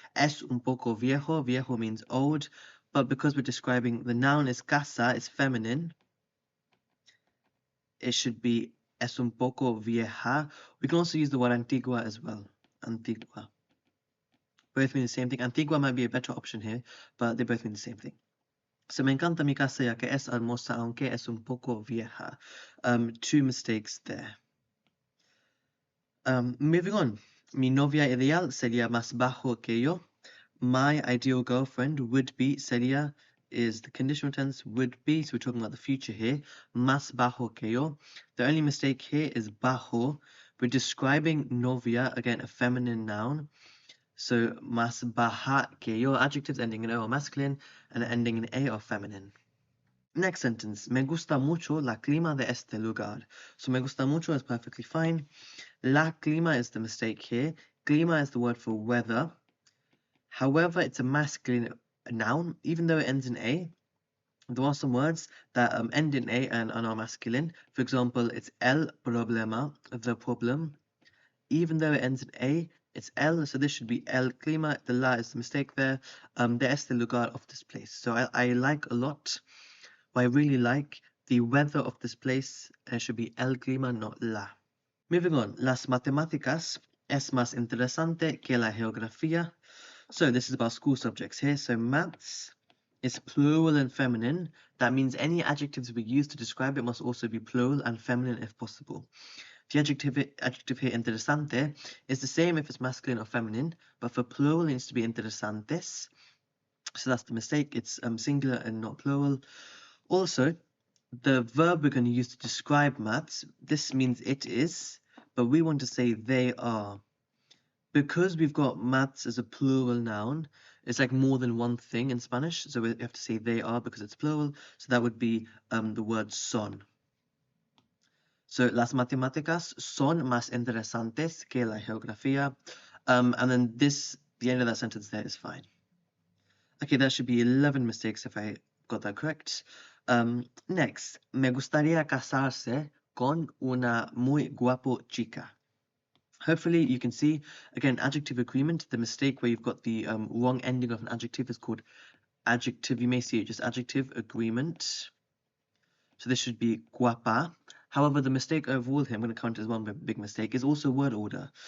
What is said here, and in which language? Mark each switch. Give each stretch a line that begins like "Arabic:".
Spanish: Es un poco viejo,
English: viejo means old, but because we're describing the noun is casa, it's feminine, it should be
Spanish: es un poco vieja.
English: We can also use the word antigua as well, antigua. Both mean the same thing. Antigua might be a better option here, but they both mean the same thing.
Spanish: So me encanta mi casa ya que es hermosa aunque es un poco vieja.
English: 2 mistakes there. Moving on.
Spanish: Mi novia ideal sería más bajo que yo.
English: My ideal girlfriend would be, sería is the conditional tense, would be, so we're talking about the future here.
Spanish: Más bajo que yo.
English: The only mistake here is bajo. We're describing novia, again a feminine noun. So
Spanish: más baja que yo,
English: adjectives ending in O are masculine and ending in A are feminine. Next sentence,
Spanish: me gusta mucho la clima de este lugar.
English: So
Spanish: me gusta mucho
English: is perfectly fine. La clima is the mistake here. Clima is the word for weather. However, it's a masculine noun, even though it ends in A. There are some words that end in A and are not masculine. For example, it's el problema, the problem. Even though it ends in A, it's el, so this should be el clima. The la is the mistake there.
Spanish: De este lugar,
English: of this place. So I like a lot, or I really like the weather of this place. It should be el clima, not la. Moving on,
Spanish: las matemáticas es más interesante que la geografía.
English: So this is about school subjects here. So maths is plural and feminine. That means any adjectives we use to describe it must also be plural and feminine if possible. The adjective here, interesante, is the same if it's masculine or feminine, but for plural it needs to be interesantes. So that's the mistake. It's singular and not plural. Also, the verb we're going to use to describe maths, this means it is, but we want to say they are. Because we've got maths as a plural noun, It's like more than one thing in Spanish, so we have to say they are because it's plural. So that would be the word son.
Spanish: So las matemáticas son más interesantes que la geografía.
English: And then the end of that sentence there is fine. Okay, that should be 11 mistakes if I got that correct. Next,
Spanish: me gustaría casarse con una muy guapo chica.
English: Hopefully you can see, again, adjective agreement, the mistake where you've got the wrong ending of an adjective is called adjective. You may see it just adjective agreement. So this should be guapa. However, the mistake overall here, I'm going to count as one big mistake, is also word order.